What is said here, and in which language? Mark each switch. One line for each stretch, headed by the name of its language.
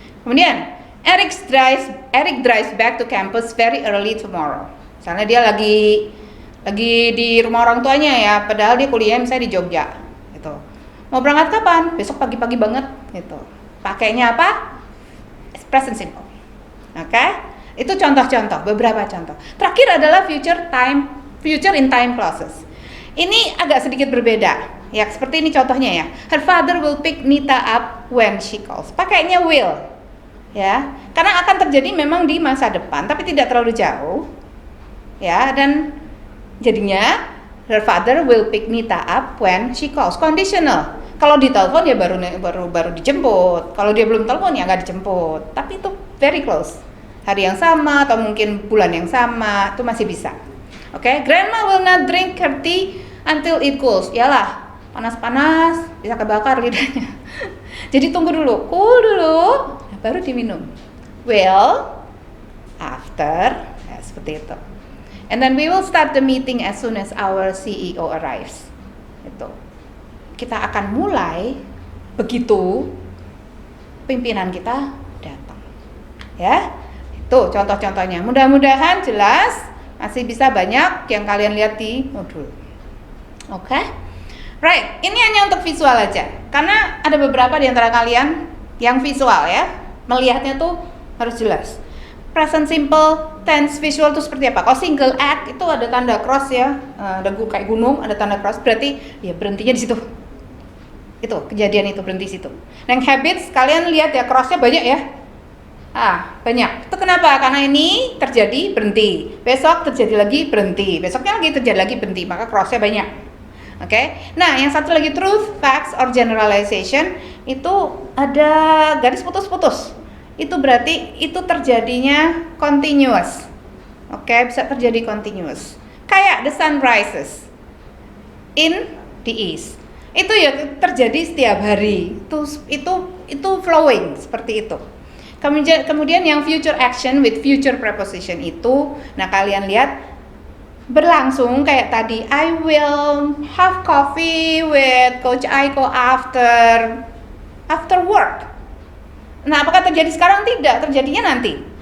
English: Kemudian Eric drives back to campus very early tomorrow.
Indonesian: Misalnya dia lagi di rumah orang tuanya ya, padahal dia kuliah misalnya di Jogja gitu. Mau berangkat kapan? Besok pagi-pagi banget gitu. Pakainya apa? Present simple. Oke? Itu contoh-contoh, beberapa contoh. Terakhir adalah future in time clauses. Ini agak sedikit berbeda. Ya, seperti ini contohnya ya.
English: Her father will pick Nita up when she calls.
Indonesian: Pakainya will. Ya. Karena akan terjadi memang di masa depan, tapi tidak terlalu jauh.
English: Ya, dan jadinya her father will pick Nita up when she calls.
Indonesian: Conditional. Kalau ditelepon ya baru dijemput. Kalau dia belum telepon ya nggak dijemput. Tapi itu very close. Hari yang sama atau mungkin bulan yang sama itu masih bisa.
English: Oke, grandma will not drink her tea until it cools.
Indonesian: Yalah, panas-panas bisa kebakar lidahnya. Jadi tunggu dulu, cool dulu, baru diminum. Will, after, ya, seperti itu.
English: And then we will start the meeting as soon as our CEO arrives.
Indonesian: Itu. Kita akan mulai begitu pimpinan kita datang. Ya, itu contoh-contohnya. Mudah-mudahan jelas, masih bisa banyak yang kalian lihat di modul. Oke? Right, ini hanya untuk visual aja. Karena ada beberapa di antara kalian yang visual ya, melihatnya tuh harus jelas. Present simple, tense visual itu seperti apa? Kalau single act itu ada tanda cross ya, ada kayak gunung, ada tanda cross, berarti ya berhentinya di situ. Itu kejadian itu berhenti situ. Yang habits kalian lihat ya, crossnya banyak ya. Banyak. Itu kenapa? Karena ini terjadi berhenti, besok terjadi lagi berhenti, besoknya lagi terjadi lagi berhenti, maka crossnya banyak. Oke. Nah, yang satu lagi truth, facts, or generalization itu ada garis putus-putus. Itu berarti itu terjadinya continuous. Oke, bisa terjadi continuous.
English: Kayak the sun rises in the east.
Indonesian: Itu ya terjadi setiap hari. Itu flowing seperti itu. Kemudian yang future action with future preposition itu, nah kalian lihat berlangsung kayak tadi.
English: I will have coffee with Coach Aiko after work.
Indonesian: Nah, apakah terjadi sekarang? Tidak, terjadinya nanti.